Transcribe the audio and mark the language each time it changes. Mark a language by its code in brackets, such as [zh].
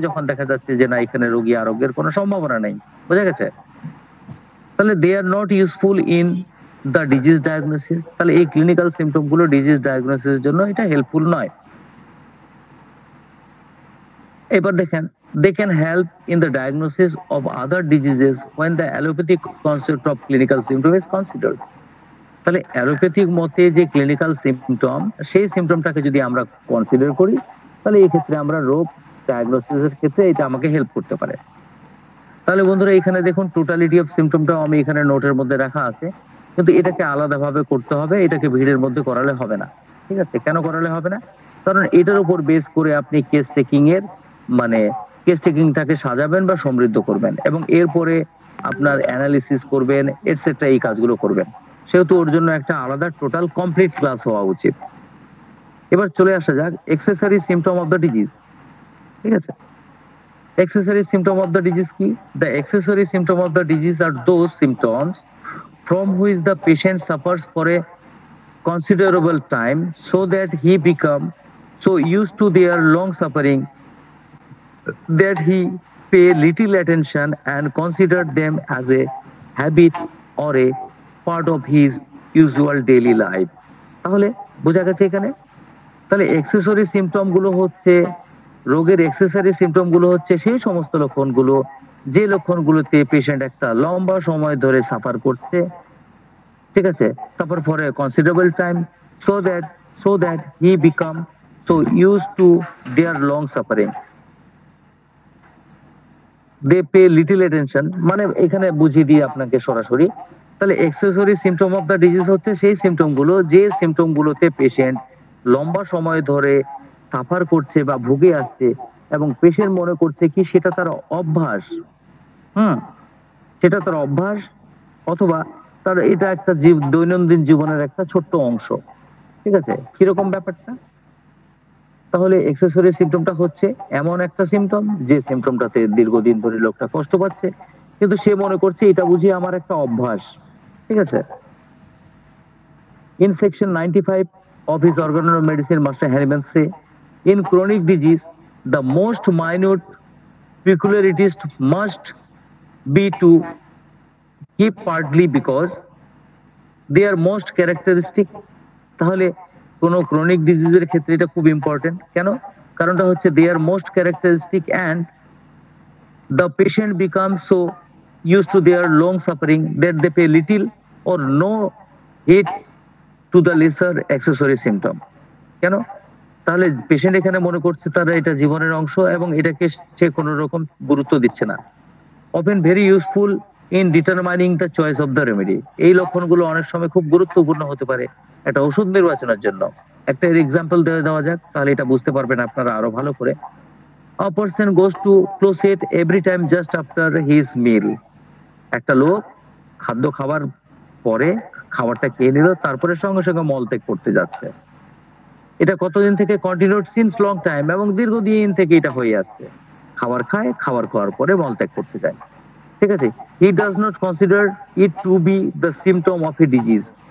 [bn] যখন দেখা যাচ্ছে যে না, এখানে রোগী আরোগ্যের কোনো সম্ভাবনা নেই। বোঝা গেছে? [en] তাহলে they are not useful in the disease diagnosis. [bn] তাহলে এই ক্লিনিক্যাল সিমটম গুলো ডিজিজ ডায়াগনোসিসের জন্য এটা হেল্পফুল নয়। এবার দেখেন [en] they can help in the diagnosis of other diseases when the allopathic concept of clinical symptom is considered. [bn] তাহলে অ্যালোপ্যাথিক মতে যে ক্লিনিক্যাল সিমটম, সেই সিমটমটাকে যদি আমরা কনসিডার করি, তাহলে এই ক্ষেত্রে আমরা রোগ ডায়াগনোসিসের ক্ষেত্রে এটা আমাকে হেল্প করতে পারে। তাহলে বন্ধুরা এখানে দেখুন টোটালিটি অফ সিমটমটাও আমি এখানে নোটের মধ্যে রাখা আছে, কিন্তু এটাকে আলাদাভাবে করতে হবে, এটাকে ভিড়ের মধ্যে করালে হবে না। ঠিক আছে, কেন করালে হবে না? কারণ এটার উপর বেস করে আপনি কেস টেকিং এর মানে কেস টেকিংটাকে সাজাবেন বা সমৃদ্ধ করবেন, এবং এরপরে আপনার অ্যানালিসিস করবেন, এটসেট্রা, এই কাজগুলো করবেন। সেহেতু ওর জন্য একটা আলাদা টোটাল কমপ্লিট ক্লাস হওয়া উচিত। এবার চলে আসা যাক accessory symptom of the disease. ঠিক আছে, [en] accessory symptom of the disease key. The accessory symptom of the disease are those symptoms from which the patient suffers for a considerable time, so that he become so used to their long suffering that he pay little attention and consider them as a habit or a part of his usual daily life. [bn] তাহলে বোঝা গেছে এখানে? তাহলে accessory symptom গুলো হচ্ছে, রোগের accessory symptom গুলো হচ্ছে সেই সমস্ত লক্ষণগুলো যে লক্ষণগুলোতে পেশেন্ট একটা লম্বা সময় ধরে সাফার করছে। ঠিক আছে, [en] Suffer for a considerable time, so that he become so used to their long suffering, they pay little attention। [bn] মানে এখানে বুঝিয়ে দিই আপনাকে সরাসরি। তাহলে accessory symptom of the disease হচ্ছে সেই সিমটম গুলো যে সিমটম গুলোতে পেশেন্ট লম্বা সময় ধরে সাফার করছে বা ভুগে আসছে, এবং পেশেন্ট মনে করছে কি সেটা তার অভ্যাস। সেটা তার অভ্যাস, অথবা তার এটা একটা দৈনন্দিন জীবনের একটা ছোট্ট অংশ। ঠিক আছে, কিরকম ব্যাপারটা? তাহলে এক্সেসরি সিমটমটা হচ্ছে এমন একটা সিমটম যে সিমটমটাতে দীর্ঘদিন ধরে লোকটা কষ্ট পাচ্ছে, কিন্তু সে মনে করছে এটা বুঝি আমার একটা অভ্যাস। ঠিক আছে, [en] in section 95 of his organ of medicine, Master Hahnemann say, in chronic disease the most minute peculiarities must be to keep partly because they are most characteristic। [bn] তাহলে কোন ক্রনিক ডিজিজের ক্ষেত্রে এটা খুব ইম্পর্টেন্ট। কেন? কারণটা হচ্ছে [en] they are most characteristic and the patient becomes so used to their long suffering that they pay little or no heed to the lesser accessory symptom। [bn] কেন? তাহলে পেশেন্ট এখানে মনে করছে তারা এটা জীবনের অংশ এবং এটাকে সে কোনো রকম গুরুত্ব দিচ্ছে না। [en] often very useful in determining the choice of the remedy। [bn] এই লক্ষণগুলো অনেক সময় খুব গুরুত্বপূর্ণ হতে পারে একটা ওষুধ নির্বাচনের জন্য। একটা এক্সাম্পল দেওয়া যাক, তাহলে এটা বুঝতে পারবেন আপনারা আরো ভালো করে। [en] A person goes to closet every time just after his meal। [bn] একটা লোক খাদ্য খাবার পরে খাবারটা খেয়ে নিল, তারপরে সঙ্গে সঙ্গে মলত্যাগ করতে যাচ্ছে। এটা কতদিন থেকে কন্টিনিউড? [en] since long time, [bn] এবং দীর্ঘদিন থেকে এটা হয়ে আসছে। খাবার খায়, খাবার খাওয়ার পরে মলত্যাগ করতে যায়। ঠিক আছে, [en] He does not consider it to be the symptom of a disease.